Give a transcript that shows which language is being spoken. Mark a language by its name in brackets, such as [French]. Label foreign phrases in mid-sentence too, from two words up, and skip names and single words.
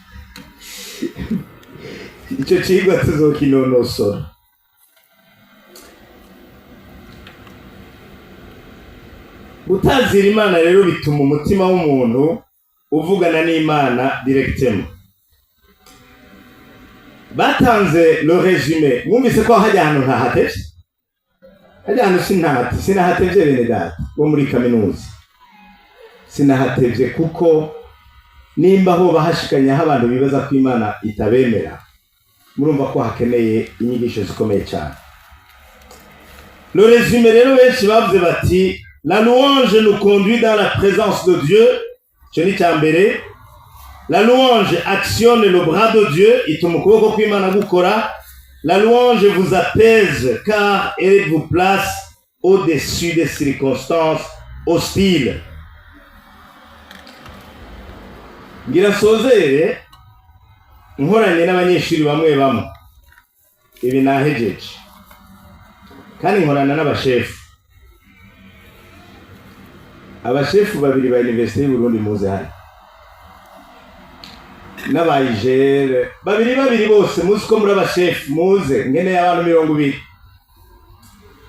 [Rundi] Icyo cigwa tuzokinonosora. Gutazira Imana rero bituma umutima w'umuntu uvugana n'Imana directement. Batanze [French] le résumé. [Rundi] Mwumvise ko hajya hano ntahatevye? Hajya hano sinahatevye bene data bo muri kaminuza. Sinahatevye kuko nimba ho bahashikanya abantu bibaza ko Imana itabemera, murumva ko hakeneye inyigisho zikomeye cyane. [French] Le résumé [Rundi] rero benshi bavuze bati, [French] la louange nous conduit dans la présence de Dieu. [Rundi] Cyo cyambere. [French] La louange actionne le bras de Dieu, [Rundi] ituma ukuboko kw'Imana gukora. [French] La louange vous apaise car elle vous place au-dessus des circonstances hostiles. [Rundi] Ngira sozere nkoranye n'abanyeshuri bamwe bamwe ibi nahejeje, kandi nkorana n'abashefu. Abashefu babiri ba Université y'u Burundi muze hano, n'abayijere babiri bose muzi ko muri abashefu muze ngene y'abantu 200.